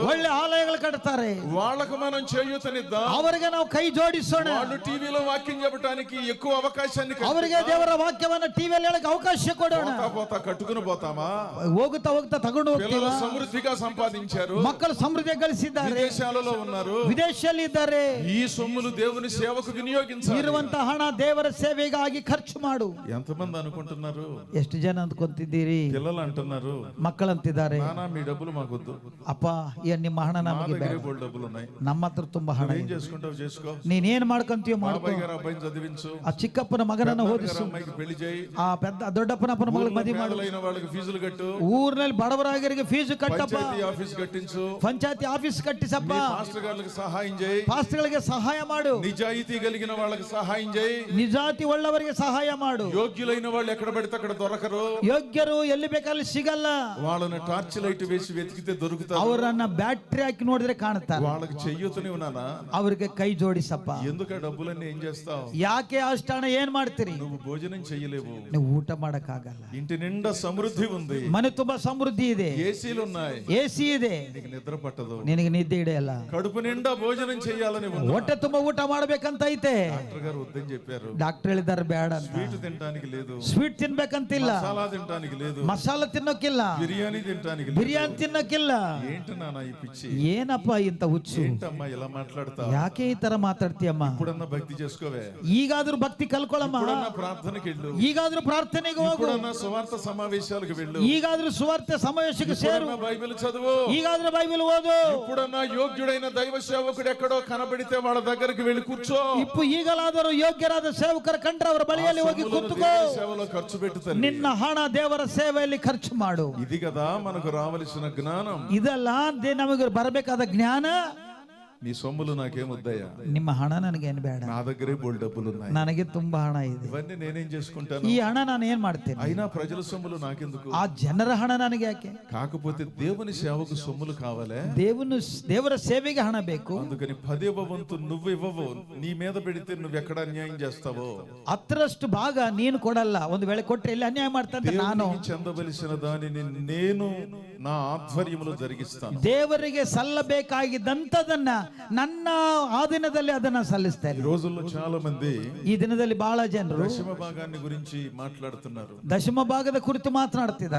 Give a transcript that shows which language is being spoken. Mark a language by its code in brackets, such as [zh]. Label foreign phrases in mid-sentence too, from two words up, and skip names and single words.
[kn] ಒಳ್ಳೆ ಆಲಯಗಳು ಕಟ್ತಾರೆ. [te] వాళ్ళకు మనం చేయూతనిద్దాం. [kn] ಅವರಿಗೆ ನಾವು ಕೈ ಜೋಡಿಸೋಣ. [te] వాళ్ళు టీవీలో వాక్యం చెప్పడానికి ఎక్కువ అవకాశాన్ని [kn] ಅವರಿಗೆ ದೇವರ ವಾಕ್ಯವನ್ನು ಟಿವಿಯಲ್ಲಿ ಹೇಳಕ್ಕೆ ಅವಕಾಶ ಕೊಡೋಣ. [te] పోతా కట్టుకుని పోతామా? [kn] ಹೋಗುತ್ತಾ ಹೋಗ್ತಾ ತಗೊಂಡು ಹೋಗ್ತೀವಿ. [te] పిల్లలు సమృద్ధిగా సంపాదించారు, [kn] ಮಕ್ಕಳು ಸಮೃದ್ಧಿ ಗಳಿಸಿದ್ದಾರೆ, [te] విదేశాలలో ఉన్నారు, [kn] ವಿದೇಶದಲ್ಲಿ ಇದ್ದಾರೆ. [te] ఈ సొమ్ములు దేవుని సేవకు వినియోగించాలి. [kn] ಇರುವಂತಹ ಹಣ ದೇವರ ಸೇವೆಗಾಗಿ ಖರ್ಚು ಮಾಡು. [te] ఎంతమంది అనుకుంటున్నారు? [kn] ಎಷ್ಟು ಜನ ಅಂದ್ಕೊಂತಿದ್ದೀರಿ? [te] పిల్లలు అంటున్నారు, [kn] ಮಕ್ಕಳಂತಿದ್ದಾರೆ, [te] నానా మీ డబ్బులు మాకొద్దు, [kn] ಅಪ್ಪ ನಿಮ್ಮ ಹಣ [te] మా [kn] ನಮಗೆ [te] దగ్గర [kn] ಬೇಡ, [te] బోల్డ్ డబ్బులు ఉన్నాయి, [kn] ನಮ್ಮ ಹತ್ರ ತುಂಬಾ ಹಣ [te] ఏం [kn] ಇದೆ, [te] చేసుకుంటావు చేసుకో, [kn] ನೀನೇನ್ ಮಾಡ್ಕೊಂತೀಯೋ ಮಾಡ್ಕೊ. [te] బాబాయ్ గారు అబ్బాయిని చదివించు, [kn] ಆ ಚಿಕ್ಕಪ್ಪನ ಮಗನನ್ನು [te] పెద్దమ్మ [kn] ಓದಿಸು, [te] గారు అమ్మాయికి పెళ్లి చేయి, [kn] ಆ ದೊಡ್ಡಪ್ಪನ ಮಗಳಿಗೆ ಮದುವೆ ಮಾಡು, [te] పేదలైన వాళ్ళకి ఫీజులు కట్టు, [kn] ಊರಿನಲ್ಲಿ ಬಡವರಾಗರಿಗೆ ಫೀಸು ಕಟ್ಟಪ್ಪ, [te] పంచాయతీ ఆఫీస్ కట్టించు, [kn] ಪಂಚಾಯತಿ ಆಫೀಸ್ ಕಟ್ಟಿಸಪ್ಪ, [te] మీ పాస్టర్ గారికి సహాయం చేయి, [kn] ಪಾಸ್ಟರ್ಗಳಿಗೆ ಸಹಾಯ ಮಾಡು, [te] నిజాయితీ కలిగిన వాళ్ళకి సహాయం చేయి. [kn] ನಿಜಾತಿ ಉಳ್ಳವರಿಗೆ ಸಹಾಯ ಮಾಡು. [te] యోగ్యులైన వాళ్ళు ఎక్కడ పడితే అక్కడ దొరకరు. [kn] ಯೋಗ್ಯರು ಎಲ್ಲಿ ಬೇಕಲ್ಲಿ ಸಿಗಲ್ಲ. [te] వాళ్ళని టార్చ్ లైట్ వేసి వెతికితే దొరుకుతారు. [kn] ಅವರನ್ನ ಬ್ಯಾಟ್ರಿ ಹಾಕಿ ನೋಡಿದ್ರೆ ಕಾಣುತ್ತಾರೆ. [te] వాళ్ళకి చెయ్యొతని ఉన్నానా? [kn] ಅವರಿಗೆ ಕೈ ಜೋಡಿಸಪ್ಪ. [te] ఎందుకు ఆ డబ్బులన్నీ ఏం చేస్తావు? [kn] ಯಾಕೆ ಅಷ್ಟು ಹಣ ಏನ್ ಮಾಡ್ತೀರಿ? [te] నువ్వు భోజనం చెయ్యలేవు, [kn] ನೀವು ಊಟ ಮಾಡಕ್ ಆಗಲ್ಲ. [te] ఇంటి నిండా సమృద్ధి ఉంది, [kn] ಮನೆ ತುಂಬಾ ಸಮೃದ್ಧಿ ಇದೆ, [te] ఏసీలు ఉన్నాయి, [kn] ಎಸಿ ಇದೆ, [te] నీకు నిద్ర పట్టదు, [kn] ನಿನಗೆ ನಿದ್ದೆ ಹಿಡಿಯಲ್ಲ. [te] కడుపు నిండా భోజనం చెయ్యాలని ఉంది. [kn] ಹೊಟ್ಟೆ ತುಂಬಾ ಊಟ ಮಾಡ್ಬೇಕಂತ ಐತೆ. [te] డాక్టర్ గారు వద్దని చెప్పారు. [kn] ಡಾಕ್ಟರ್ ಹೇಳಿದ್ದಾರೆ ಬೇಡ ಅಂತ. [te] స్వీట్ తినడానికి లేదు, [kn] ಸ್ವೀಟ್ ತಿನ್ಬೇಕಂತಿಲ್ಲ, [te] మసాలా తినడానికి లేదు, [kn] ಮಸಾಲ ತಿನ್ನೋಕಿಲ್ಲ, [te] బిర్యానీ తినడానికి లేదు. [kn] ಬಿರಿಯಾನಿ ತಿನ್ನೋಕಿಲ್ಲ. [te] ఏంటి నాన్న ఈ పిచ్చి? [kn] ಏನಪ್ಪ ಇಂತ ಹುಚ್ಚು? [te] ఏంటమ్మా ఇలా మాట్లాడతావు? [kn] ಯಾಕೆ ಈ ತರ ಮಾತಾಡ್ತೀಯಮ್ಮ? [te] ఇప్పుడన్నా భక్తి చేసుకోవే, [kn] ಈಗಾದ್ರೂ ಭಕ್ತಿ ಕಲ್ಕೊಳಮ್ಮ, [te] ఇప్పుడన్నా ప్రార్థనకి వెళ్ళు, [kn] ಈಗಾದ್ರೂ ಪ್ರಾರ್ಥನೆಗೆ ಹೋಗು, [te] ఇప్పుడన్నా సువార్త సమావేశాలకు వెళ్ళు, [kn] ಈಗಾದ್ರೂ ಸುವಾರ್ತೆ ಸಮಾವೇಶಕ್ಕೆ ಸೇರು, [te] ఇప్పుడన్నా బైబిల్ చదువు, [kn] ಈಗಾದ್ರೂ ಬೈಬಲ್ ಓದು. [te] ఇప్పుడన్నా యోగ్యుడైన దైవ సేవకుడు ఎక్కడో కనబడితే వాళ్ళ దగ్గరికి వెళ్ళి కూర్చో. [kn] ಈಗಲಾದರೂ ಯೋಗ್ಯರಾದ ಸೇವಕರ ಕಂಡ್ರೆ ಅವರ ಬಳಿಯಲ್ಲಿ ಹೋಗಿ ಕೂತ್ಕೋ. [te] దేవుని సేవలో ఖర్చు పెట్టు తల్లి. [kn] ನಿನ್ನ ಹಣ ದೇವರ ಸೇವೆಯಲ್ಲಿ ಖರ್ಚು ಮಾಡು. [te] ఇది కదా మనకు రావలసిన జ్ఞానం. [kn] ಇದೆಲ್ಲ ನಮಗೆ ಬರಬೇಕಾದ ಜ್ಞಾನ. [te] నీ సొమ్ములు నాకేమొద్దయ్యా, [kn] ನಿಮ್ಮ ಹಣ ನನಗೇನು ಬೇಡ, [te] నా దగ్గరే బోల్డ్ డబ్బులు ఉన్నాయి, [kn] ನನಗೆ ತುಂಬಾ ಹಣ ಇದೆ, [te] ఇవన్నీ నేనేం చేసుకుంటాను, [kn] ಈ ಹಣ ನಾನು ಏನ್ ಮಾಡ್ತೇನೆ? [te] అయినా ప్రజల సొమ్ములు నాకెందుకు? [kn] ಆ ಜನರ ಹಣ ನನಗೆ ಯಾಕೆ? [te] కాకపోతే దేవుని సేవకు సొమ్ములు కావాలే, [kn] ದೇವರ ಸೇವೆಗೆ ಹಣ ಬೇಕು. [te] అందుకని 10వ వంతు నువ్వు ఇవ్వవు, నీ మీద పెడితే నువ్వెక్కడ అన్యాయం చేస్తావో, [kn] 10ರಷ್ಟು ಭಾಗ ನೀನು ಕೊಡಲ್ಲ, ಒಂದು ವೇಳೆ ಕೊಟ್ಟರೆ ಇಲ್ಲಿ ಅನ್ಯಾಯ ಮಾಡ್ತಂತೆ ನಾನು. [te] దేవునికి చెందవలసిన దానిని నేను నా ఆధ్వర్యంలో జరిగిస్తాను. [kn] ದೇವರಿಗೆ ಸಲ್ಲಬೇಕಾಗಿದ್ದಂಥದನ್ನ ನನ್ನ ಆಧೀನದಲ್ಲಿ ಅದನ್ನ ಸಲ್ಲಿಸ್ತೇನೆ. [te] ఈ రోజుల్లో చాలా మంది [kn] ಈ ದಿನದಲ್ಲಿ ಬಹಳ ಜನರು [te] దశమ భాగాన్ని గురించి మాట్లాడుతున్నారు. [kn] ದಶಮ ಭಾಗದ ಕುರಿತು ಮಾತನಾಡ್ತಿದ್ದಾರೆ.